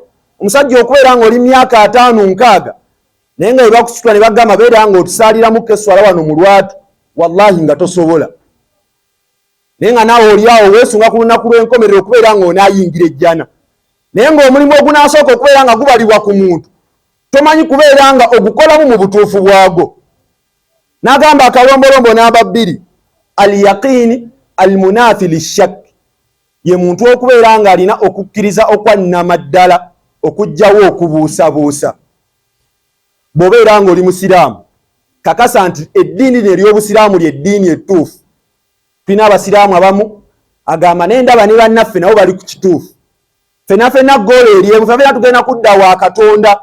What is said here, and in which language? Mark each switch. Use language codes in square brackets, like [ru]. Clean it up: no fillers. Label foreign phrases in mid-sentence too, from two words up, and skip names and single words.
[lg] Omusajja okubeera ng'oli myaka 5-6 naye nga bebakusitula ne bagamba beera ng'otusaaliramuko esswala wano mu lwatu, wallahi nga tosobola. Naye nga naawe oliawo weesunga ku lunaku lw'enkomerero okubeera ng'onaayingira ejjana, naye ng'omulimu ogunaasooka okubeera nga gubalibwa ku muntu tomanyi kubeera nga ogukolamu mu butuufu bwagwo. N'agamba akalombolombo namba 2, [ar] اليقين المنافي للشك, [lg] ye muntu okubeera nga alina okukkiriza okwannama ddala okugjawo okubuusabuusa. Bw'obeera ng'oli musiraamu, kakasa nti eddiini ery'obusiraamu ly'eddiini ettuufu. Tulina abasiraamu abamu agamba naye ndaba ne bannaffe nabo bali ku kituufu, ffenna ggoolo eryemu, ffenna tugenda kudda wa Katonda.